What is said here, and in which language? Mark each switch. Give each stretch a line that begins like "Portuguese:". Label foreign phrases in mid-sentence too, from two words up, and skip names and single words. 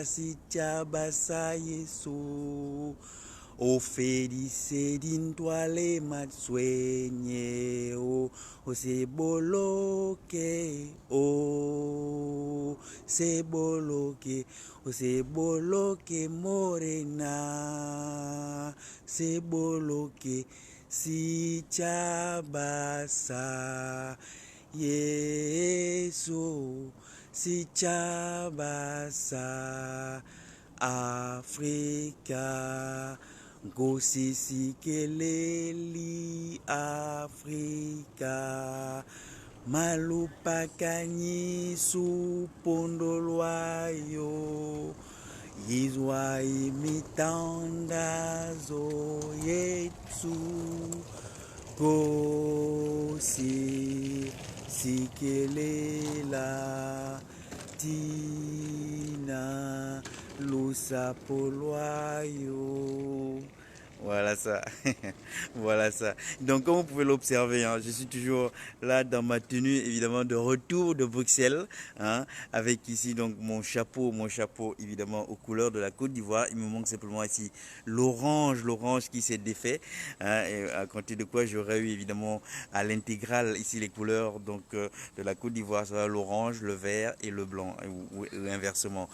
Southern Sotho: sitjhaba sa yeso ofedise dintwa le matshwenye o se boloke o se boloke Morena se boloke sitjhaba sa yeso sitjhaba sa Afrika
Xhosa: Nkosi sikeleli Afrika Malupakanyisu pondo lwayo Yizwa imitandazo yethu Nkosi sikelela tina lusapho lwayo.
French: Voilà ça. Voilà ça. Donc comme vous pouvez l'observer, hein, je suis toujours là dans ma tenue évidemment de retour de Bruxelles, hein, avec ici donc mon chapeau évidemment aux couleurs de la Côte d'Ivoire. Il me manque simplement ici l'orange qui s'est défait, hein, et à compter de quoi j'aurais eu évidemment à l'intégrale ici les couleurs donc de la Côte d'Ivoire, ça va l'orange, le vert et le blanc, ou inversement.